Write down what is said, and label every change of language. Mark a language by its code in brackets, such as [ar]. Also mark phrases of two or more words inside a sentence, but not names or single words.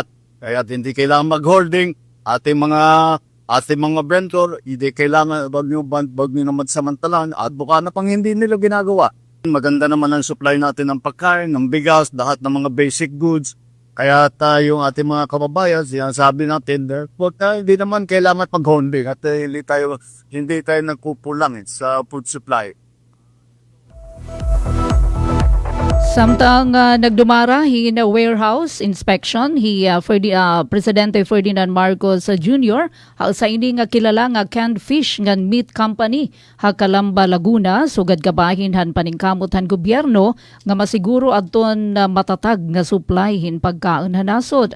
[tl] Kaya hindi kailangan mag-holding. Ating mga vendor, hindi kailangan wag nyo naman samantalan at baka na pang hindi nila ginagawa. Maganda naman ang supply natin ng pagkain, ng bigas, lahat ng mga [en] basic goods. [tl] Kaya yung ating mga kababayan, sinasabi natin, hindi naman kailangan paghonbing at hindi tayo nagkukulang sa [en] food supply. [war] Samtang nagdumara na [en] warehouse inspection, [war] Presidente Ferdinand Marcos Jr. Sa ini nga kilala nga [en] canned fish [war] nga meat company Calamba, Laguna, sugad kabahin han paningkamot han gobyerno nga masiguro adton matatag nga supply hin pagkaon hanasod.